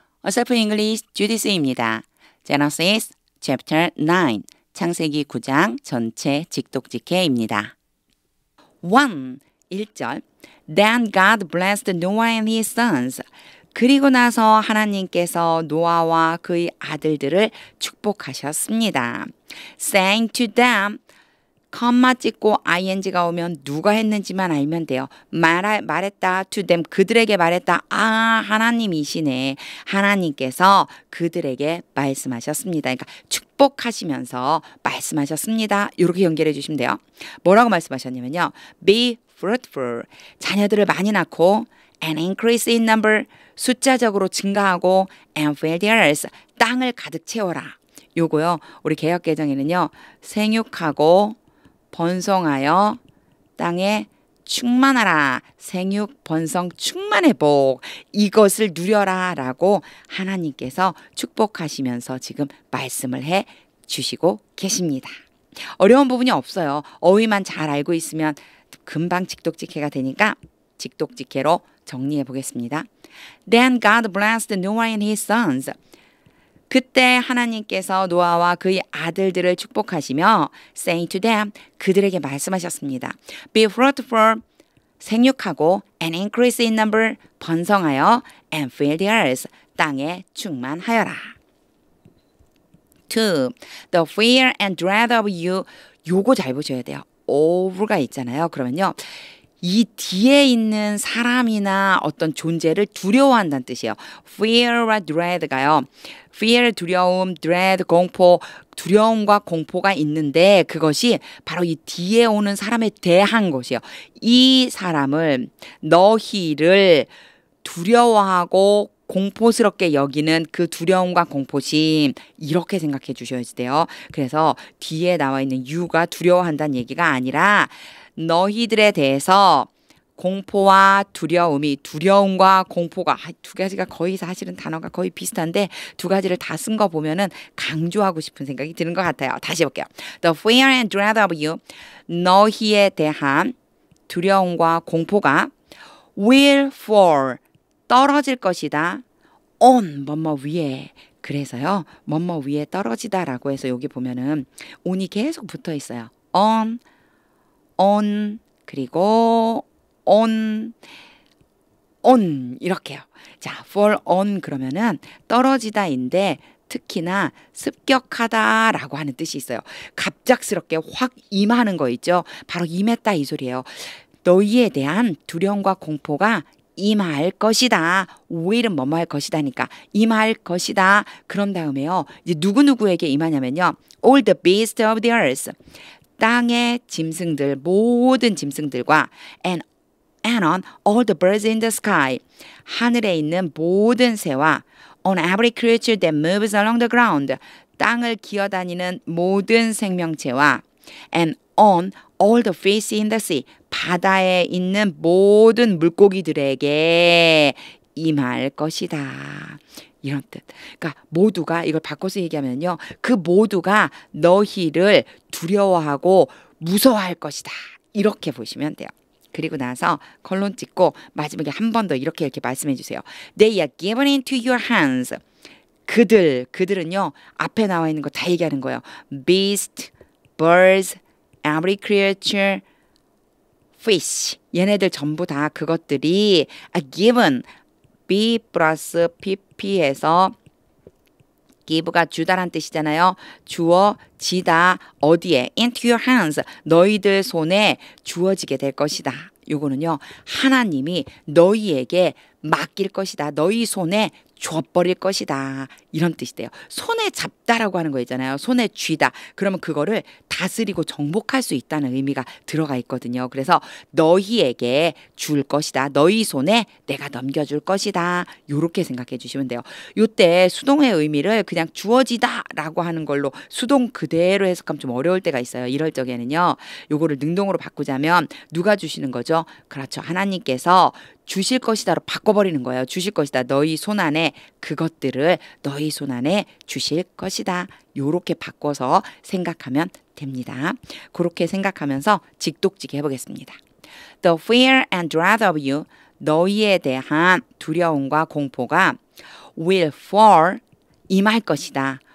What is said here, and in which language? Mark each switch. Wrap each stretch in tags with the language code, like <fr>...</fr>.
<ko>어설픈 English 주디스입니다.</ko> <en>Genesis chapter 9</en> <ko>창세기 9장 전체 직독직해입니다. 1.</ko> <en>1절 Then God blessed Noah and his sons.</en> <ko>그리고 나서 하나님께서 노아와 그의 아들들을 축복하셨습니다.</ko> <en>Saying to them</en> <ko>컴마 찍고 ing가 오면 누가 했는지만 알면 돼요. 말했다</ko> <en>to them</en> <ko>그들에게 말했다. 하나님이시네. 하나님께서 그들에게 말씀하셨습니다. 그러니까 축복하시면서 말씀하셨습니다. 이렇게 연결해 주시면 돼요. 뭐라고 말씀하셨냐면요.</ko> <en>Be fruitful.</en> <ko>자녀들을 많이 낳고</ko> <en>and increase in number.</en> <ko>숫자적으로 증가하고</ko> <en>and fill the earth.</en> <ko>땅을 가득 채워라. 요거요. 우리 개역개정에는요. 생육하고 번성하여 땅에 충만하라. 생육, 번성, 충만의 복. 이것을 누려라 라고 하나님께서 축복하시면서 지금 말씀을 해 주시고 계십니다. 어려운 부분이 없어요. 어휘만 잘 알고 있으면 금방 직독직해가 되니까 직독직해로 정리해 보겠습니다.</ko> <en>Then God blessed Noah and his sons.</en> <ko>그때 하나님께서 노아와 그의 아들들을 축복하시며</ko> <en>saying to them</en> <ko>그들에게 말씀하셨습니다.</ko> <en>Be fruitful</en> <ko>생육하고</ko> <en>and increase in number</en> <ko>번성하여</ko> <en>and fill the earth</en> <ko>땅에 충만하여라.</ko> <en>2. The fear and dread of you</en> <ko>요거 잘 보셔야 돼요. over가 있잖아요. 그러면요. 이 뒤에 있는 사람이나 어떤 존재를 두려워한다는 뜻이에요. fear와 dread가요. fear 두려움, dread 공포, 두려움과 공포가 있는데 그것이 바로 이 뒤에 오는 사람에 대한 것이에요. 이 사람을 너희를 두려워하고 공포스럽게 여기는 그 두려움과 공포심 이렇게 생각해 주셔야 돼요. 그래서 뒤에 나와 있는 you가 두려워한다는 얘기가 아니라 너희들에 대해서 공포와 두려움과 공포가 두 가지가 거의 사실은 단어가 거의 비슷한데 두 가지를 다 쓴 거 보면은 강조하고 싶은 생각이 드는 것 같아요. 다시 해볼게요.</ko> <en>The fear and dread of you</en> <ko>너희에 대한 두려움과 공포가</ko> <en>will fall</en> <ko>떨어질 것이다. on 뭐뭐 위에 그래서요. 뭐뭐 위에 떨어지다라고 해서 여기 보면은 on이 계속 붙어 있어요. on 그리고 on 이렇게요. 자, fall on 그러면은 떨어지다인데 특히나 습격하다라고 하는 뜻이 있어요. 갑작스럽게 확 임하는 거 있죠. 바로 임했다 이 소리예요. 너희에 대한 두려움과 공포가 임할 것이다. will은 뭐뭐 할 것이다니까 임할 것이다. 그런 다음에요. 이제 누구누구에게 임하냐면요.</ko> <en>all the beasts of the earth</en> <ko>땅의 짐승들 모든 짐승들과</ko> <en>and on all the birds in the sky</en> <ko>하늘에 있는 모든 새와</ko> <en>on every creature that moves along the ground</en> <ko>땅을 기어다니는 모든 생명체와</ko> <en>and on all the fish in the sea</en> <ko>바다에 있는 모든 물고기들에게 임할 것이다. 이런 뜻. 그러니까 모두가 이걸 바꿔서 얘기하면요. 그 모두가 너희를 두려워하고 무서워할 것이다. 이렇게 보시면 돼요. 그리고 나서 컬론 찍고 마지막에 한 번 더 이렇게 말씀해 주세요.</ko> <en>They are given into your hands.</en> <ko>그들은요. 앞에 나와 있는 거 다 얘기하는 거예요.</ko> <en>Beast, birds, every creature, fish.</en> <ko>얘네들 전부 다 그것들이</ko> <en>are given</en> <ko>B 플러스 PP에서 give가 주다란 뜻이잖아요. 주어지다 어디에?</ko> <en>into your hands</en> <ko>너희들 손에 주어지게 될 것이다. 요거는요. 하나님이 너희에게 맡길 것이다. 너희 손에 줘버릴 것이다. 이런 뜻이 돼요. 손에 잡다라고 하는 거 있잖아요. 손에 쥐다. 그러면 그거를 다스리고 정복할 수 있다는 의미가 들어가 있거든요. 그래서 너희에게 줄 것이다. 너희 손에 내가 넘겨줄 것이다. 요렇게 생각해 주시면 돼요. 요때 수동의 의미를 그냥 주어지다라고 하는 걸로 수동 그대로 해석하면 좀 어려울 때가 있어요. 이럴 적에는요. 요거를 능동으로 바꾸자면 누가 주시는 거죠? 그렇죠. 하나님께서 주실 것이다로 바꿔버리는 거예요. 주실 것이다. 너희 손 안에 그것들을 너희 손 안에 주실 것이다. 요렇게 바꿔서 생각하면 됩니다. 그렇게 생각하면서 직독직 해보겠습니다.</ko> <en>The fear and dread of you</en> <ko>너희에 대한 두려움과 공포가</ko> <en>will fall</en> <ko>임할 것이다.</ko>